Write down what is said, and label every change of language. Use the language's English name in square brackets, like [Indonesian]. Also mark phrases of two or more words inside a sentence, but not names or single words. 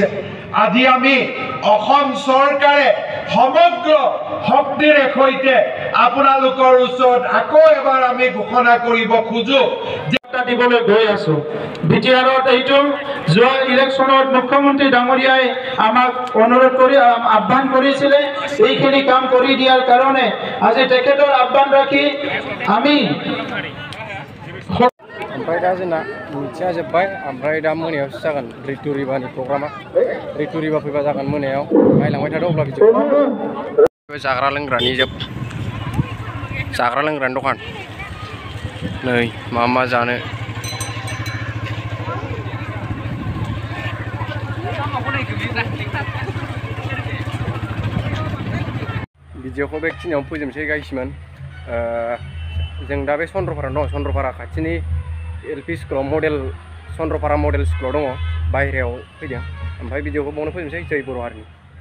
[Assamese] আজি আমি অসম চৰকাৰে সমগ্ৰ শক্তিৰে সৈতে আপোনালোকৰ ওচৰত আকৌ এবাৰ আমি ঘোষণা কৰিব খোজো দিবলৈ গৈ আছো। বিটিআৰত এইটো যোৱা ইলেকশ্যনত মুখ্যমন্ত্ৰী ডাঙৰীয়াই আমাক অনুৰোধ কৰি আহ্বান কৰিছিলে এইখিনি কাম কৰি দিয়াৰ কাৰণে আজি তেখেতৰ আহ্বান ৰাখি আমি [Bodo] ओमफ्राय दा जोंना मिथिया जोब्बाय ओमफ्राय दा मोनायावसो जागोन रितु रिबानि प्रग्रामा रितु रिबा फैबा जागोन मोनायाव नायलांबाय थादो अब्ला भिडिअ जाग्रा लोंग्रानि दखान नै मा जानो भिडिअखौ बेखिनियावनो फोजोबनोसै गाइसमोन जों दा बे चन्द्रपारा दं चन्द्रपारा खाथिनि [English] LP school [Bodo] चन्द्रपारा [English] model school [Bodo] दङ बाहेरायाव फैदों ओमफ्राय भिडिअखौ बावनो फोजोबनोसै जै बर' हारिनि।